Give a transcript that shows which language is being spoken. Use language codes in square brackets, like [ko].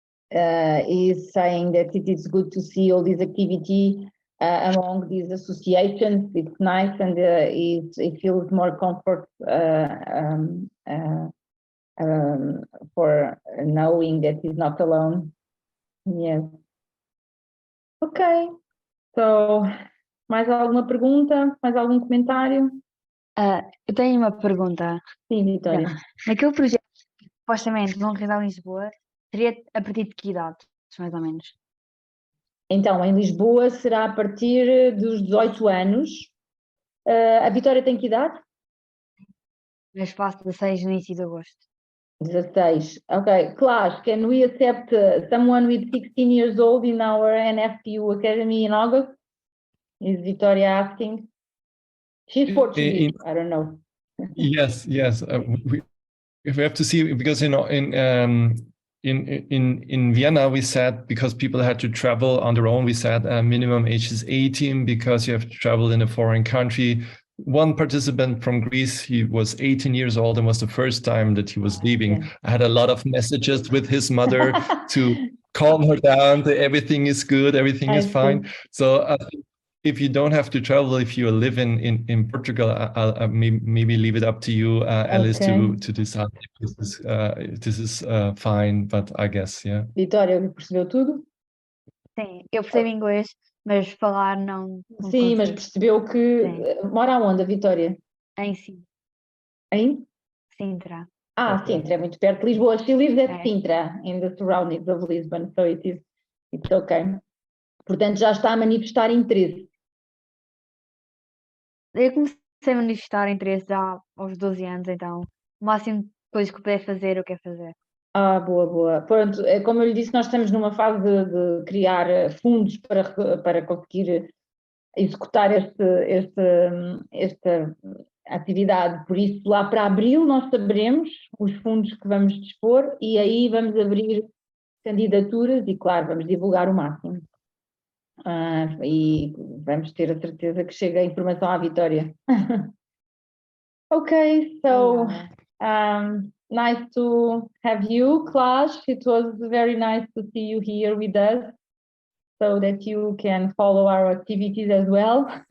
[en] He's saying that it is good to see all this activity among these associations. It's nice, and he feels more comfort for knowing that he's not alone. Yes. Okay. [pt] So, mais alguma pergunta? Mais algum comentário? Eu tenho uma pergunta. Sim, Vitória. Naquele projeto, supostamente, vão realizar em Lisboa, seria a partir de que idade, mais ou menos? Então, em Lisboa será a partir dos 18 anos. A Vitória tem que idade? No espaço 16 no início de agosto. 16. Okay. [en] Claas, can we accept someone with 16 years old in our NFPU Academy in August? Is Victoria asking? She's Portuguese, I don't know. Yes. We have to see, because in Vienna we said, because people had to travel on their own, we said minimum age is 18 because you have to travel in a foreign country. One participant from Greece, he was 18 years old and was the first time that he was leaving. Yeah. I had a lot of messages with his mother to calm her down, that everything is good, everything is fine. So I think if you don't have to travel, if you live in Portugal, I'll maybe leave it up to you, Alice, to decide if this is fine, but I guess, yeah. [pt] Vitória, percebeu tudo? Sim, eu percebo inglês, mas falar não Sim, mas percebeu que mora onde, a Vitória? Em Sintra. Em? Sintra. Sintra, é muito perto de Lisboa. [en] She lives at Sintra, in the surroundings of Lisbon, so it's okay. [pt] Portanto, já está a manifestar interesse. Eu comecei a manifestar interesse já aos 12 anos, então o máximo depois que puder fazer, eu quero fazer. Boa. Pronto, como eu lhe disse, nós estamos numa fase de criar fundos para conseguir executar esta atividade. Por isso, lá para abril nós saberemos os fundos que vamos dispor e aí vamos abrir candidaturas e, claro, vamos divulgar o máximo. E vamos ter a certeza que chega a informação à Vitória. [en] Okay, so nice to have you, Claas. It was very nice to see you here with us so that you can follow our activities as well.